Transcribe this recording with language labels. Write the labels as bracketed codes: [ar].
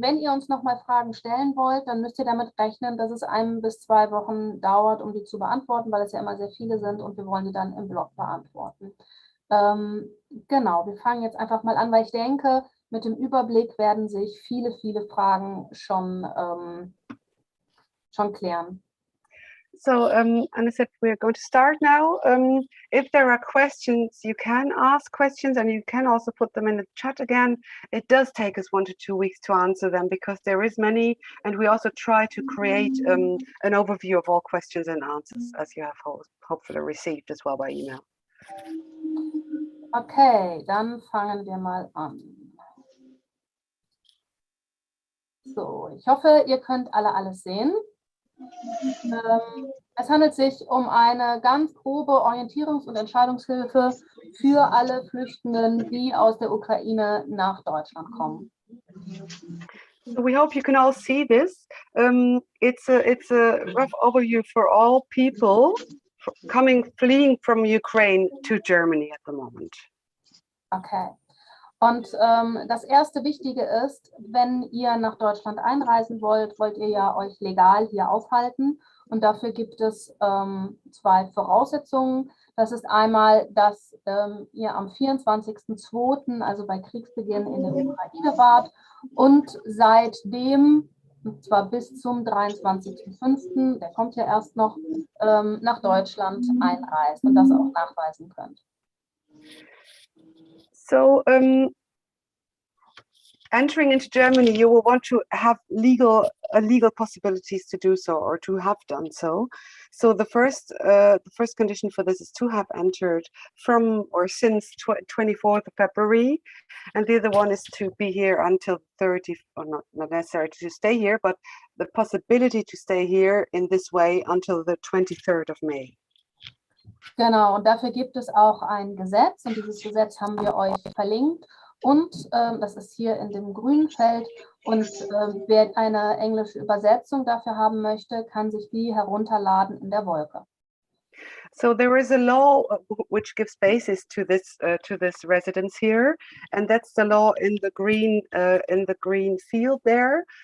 [de] Wenn ihr uns nochmal Fragen stellen wollt, dann müsst ihr damit rechnen, dass es 1 bis 2 Wochen dauert, um die zu beantworten, weil es ja immer sehr viele sind und wir wollen die dann im Blog beantworten. Genau, wir fangen jetzt einfach mal an, weil ich denke, mit dem Überblick werden sich viele Fragen schon klären. [en] So, Anna said we're going to start now. If there are questions, you can ask questions and you can also put them in the chat again. It does take us 1 to 2 weeks to answer them because there is many, and we also try to create an overview of all questions and answers, as you have hopefully received as well by email. [de] Okay, dann fangen wir mal an. So, ich hoffe, ihr könnt alle alles sehen. Es handelt sich um eine ganz grobe Orientierungs- und Entscheidungshilfe für alle Flüchtenden, die aus der Ukraine nach Deutschland kommen. [en] So we hope you can all see this. It's a rough overview for all people fleeing from Ukraine to Germany at the moment. Okay. [de] Und das erste Wichtige ist, wenn ihr nach Deutschland einreisen wollt, wollt ihr ja euch legal hier aufhalten. Und dafür gibt es 2 Voraussetzungen. Das ist einmal, dass ihr am 24.02., also bei Kriegsbeginn in der Ukraine wart und seitdem, und zwar bis zum 23.05., der kommt ja erst noch, nach Deutschland einreist und das auch nachweisen könnt. [en] So entering into Germany, you will want to have legal possibilities to do so or to have done so. So the first condition for this is to have entered from or since 24th of February, and the other one is to be here until 30, or not necessarily to stay here, but the possibility to stay here in this way until the 23rd of May. [de] Genau, und dafür gibt es auch ein Gesetz und dieses Gesetz haben wir euch verlinkt und das ist hier in dem grünen Feld und wer eine englische Übersetzung dafür haben möchte, kann sich die herunterladen in der Wolke. [en] So there is a law which gives basis to this residence here, and that's the law in the green field there.